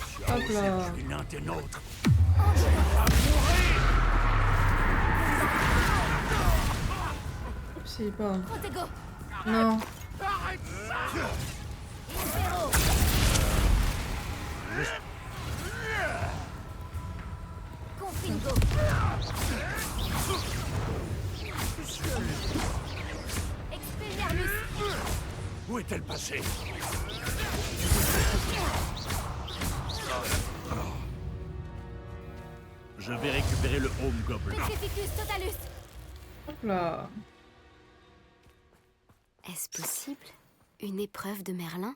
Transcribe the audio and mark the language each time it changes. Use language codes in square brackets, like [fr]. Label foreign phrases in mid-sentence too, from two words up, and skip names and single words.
[fr] Hop là. Tu es l'un des nôtres. C'est pas... Protego. Non. Libero. Confringo. Expelliarmus. Où est-elle passée? Je vais récupérer le Home Goblin. [la] Petrificus totalus. [fr] Hop là. Est-ce possible? Une épreuve de Merlin?